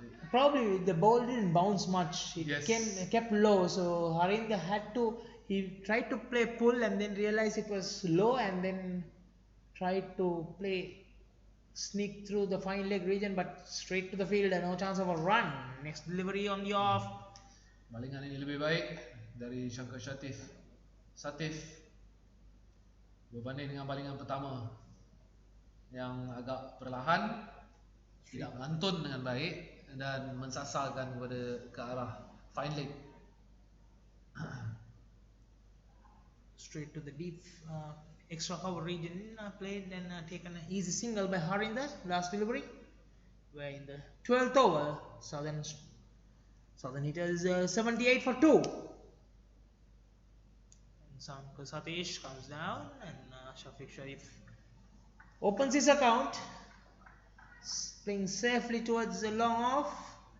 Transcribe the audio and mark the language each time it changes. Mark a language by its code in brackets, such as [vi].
[en] Probably the ball didn't bounce much. It kept low, so Harinder he tried to play pull and then realized it was low, and then tried to sneak through the fine leg region, but straight to the field and no chance of a run. Next delivery on the off. [ms] Balingan ini lebih baik dari Shankar Satish berbanding dengan balingan pertama yang agak perlahan, tidak melantun dengan baik dan mensasarkan ke arah fine leg. [en] Straight to the deep extra cover region, played and taken an easy single by Harinder. Last delivery, where in the 12th over, Southern Hitters 78 for 2. And Shankar Satish comes down, and Shafiq Sharif opens his account, playing safely towards the long off.